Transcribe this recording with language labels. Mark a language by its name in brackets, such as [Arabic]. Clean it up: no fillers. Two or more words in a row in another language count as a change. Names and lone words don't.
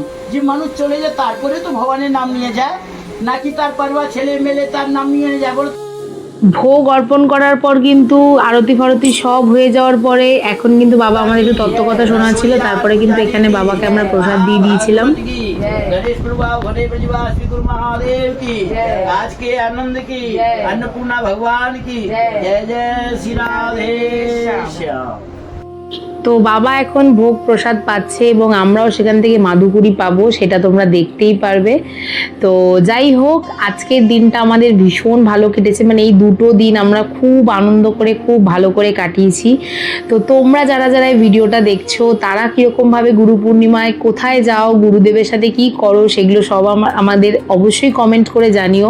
[Bangla] যে মানুষ চলে যায় তারপরে তো ভগবানের নাম নিয়ে যায়, নাকি তার পরিবার ছেলে মেলে তার নাম নিয়ে যায় বলো? ভোগ অর্পণ করার পর কিন্তু আরতি ফারতি সব হয়ে যাওয়ার পরে এখন কিন্তু বাবা আমাদের একটু তত্ত্বকথা শোনাচ্ছিল, তারপরে কিন্তু এখানে বাবাকে আমরা প্রসাদ দিয়ে দিয়েছিলাম। [Hindi] गणेश प्रभु घरे ब्रजवास श्री गुरु महादेव की, आज के आनंद की, अन्नपूर्णा भगवान की जय जय श्री राधे श्याम। [Bangla] তো বাবা এখন ভোগ প্রসাদ পাচ্ছে এবং আমরাও সেখান থেকে মাদুকুরি পাবো, সেটা তোমরা দেখতেই পারবে। তো যাই হোক, আজকের দিনটা আমাদের ভীষণ ভালো কেটেছে, মানে এই দুটো দিন আমরা খুব আনন্দ করে খুব ভালো করে কাটিয়েছি। তো তোমরা যারা যারা এই ভিডিওটা দেখছো তারা কীরকমভাবে গুরু পূর্ণিমায় কোথায় যাও, গুরুদেবের সাথে কি করো, সেগুলো সব আমাদের অবশ্যই কমেন্ট করে জানিও।